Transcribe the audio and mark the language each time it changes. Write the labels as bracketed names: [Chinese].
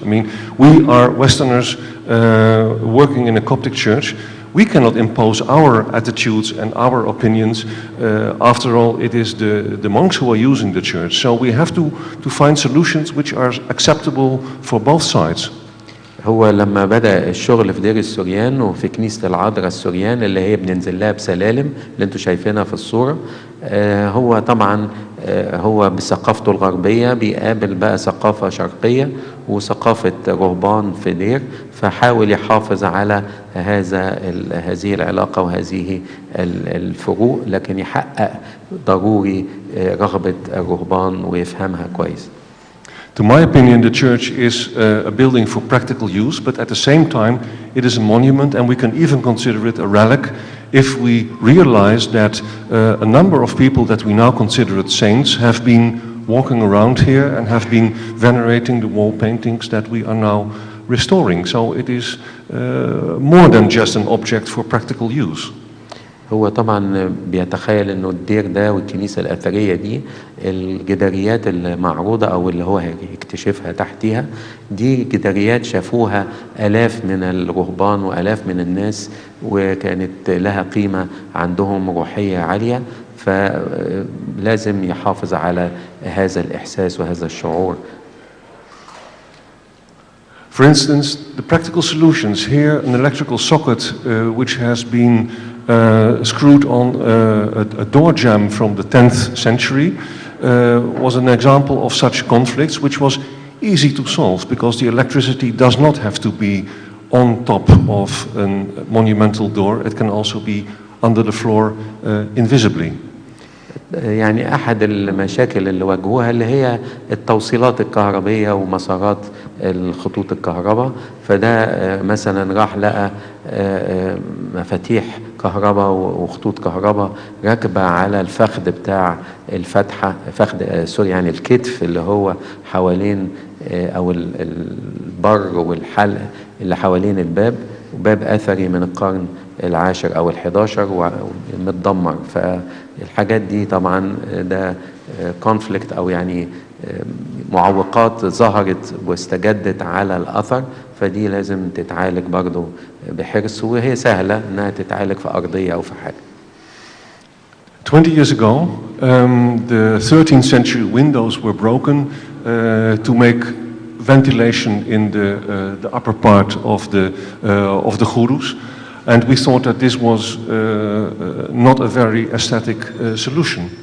[English] I mean, we are Westerners working in a Coptic church. We cannot impose our attitudes and our opinions. After all, it is the monks who are using the church. So we have to find solutions which are acceptable for both sides. [Arabic] هو لما بدأ الشغل في دير السوريان وفي كنيسة العذراء السوريان اللي هي بننزل لها بسلالم اللي انتوا شايفينها في الصورة، هو طبعا هو بثقافته الغربية بيقابل بقى ثقافة شرقية وثقافة رهبان في دير، فحاول يحافظ على هذه العلاقة وهذه الفروق، لكن يحقق ضروري رغبة الرهبان ويفهمها كويس. [English] To my opinion, the church is a building for practical use, but at the same time, it is a monument, and we can even consider it a relic if we realize that a number of people that we now consider as saints have been walking around here and have been venerating the wall paintings that we are now restoring. So it is more than just an object for practical use. [Arabic] هو طبعا بيتخيل انه الدير ده والكنيسة الأثرية دي الجداريات المعروضة او اللي هو هيكتشفها تحتها دي جداريات شافوها آلاف من الرهبان وآلاف من الناس، وكانت لها قيمة عندهم روحية عالية، فلازم يحافظ على هذا الإحساس وهذا الشعور. [English] For instance, the practical solutions here, an electrical socket which has been screwed on a door jamb from the 10th century was an example of such conflicts, which was easy to solve because the electricity does not have to be on top of a monumental door. It can also be under the floor invisibly. [Arabic] يعني أحد المشاكل اللي واجهوها اللي هي التوصيلات الكهربية ومسارات الخطوط الكهرباء، فده مثلا راح لقى مفاتيح كهرباء وخطوط كهرباء راكبة على الفخذ بتاع الفتحة، فخذ سوري يعني الكتف اللي هو حوالين أو البر والحلق اللي حوالين الباب، وباب أثري من القرن العاشر أو ال11 ومتدمر. فالحاجات دي طبعا ده كونفليكت أو يعني معوقات ظهرت واستجدت على الأثر، فدي لازم تتعالج برضو بحرص، وهي سهلة انها تتعالج في ارضية او في حاجة. [English] 20 years ago, the 13th century windows were broken to make ventilation in the upper part of the churus, and we thought that this was not a very aesthetic solution.